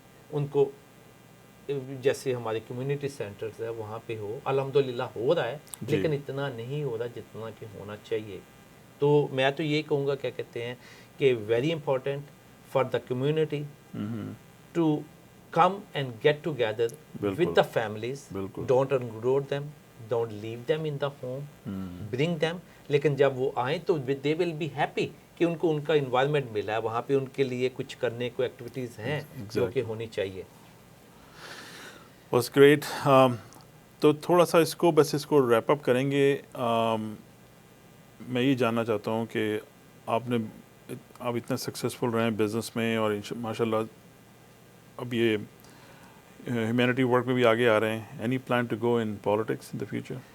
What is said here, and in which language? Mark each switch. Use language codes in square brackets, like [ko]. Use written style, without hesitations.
[ur] ان کو جیسے ہمارے کمیونٹی سینٹرز ہے وہاں پہ ہو, الحمدللہ ہو رہا ہے, لیکن اتنا نہیں ہو رہا جتنا کہ ہونا چاہیے. تو میں تو یہی کہوں گا کیا کہتے ہیں کہ [en] Very important for the community to come and get together with the families. Don't uproot them, don't leave them in the home, bring them. [ur] لیکن جب وہ آئیں تو [en] they will be happy [ur] کہ ان کو ان کا انوائرمنٹ ملا ہے, وہاں پہ ان کے لیے کچھ کرنے کو ایکٹیویٹیز ہیں جو کہ ہونی چاہیے. [en] Was great. [ur] تو تھوڑا سا اس کو ریپ اپ کریں گے. میں یہ جاننا چاہتا ہوں کہ آپ اتنے سکسیزفل رہے ہیں بزنس میں, اور ماشاء اللہ اب یہ ہیومینٹی ورک میں بھی آگے آ رہے ہیں. [en] Any plan to go in politics in the future?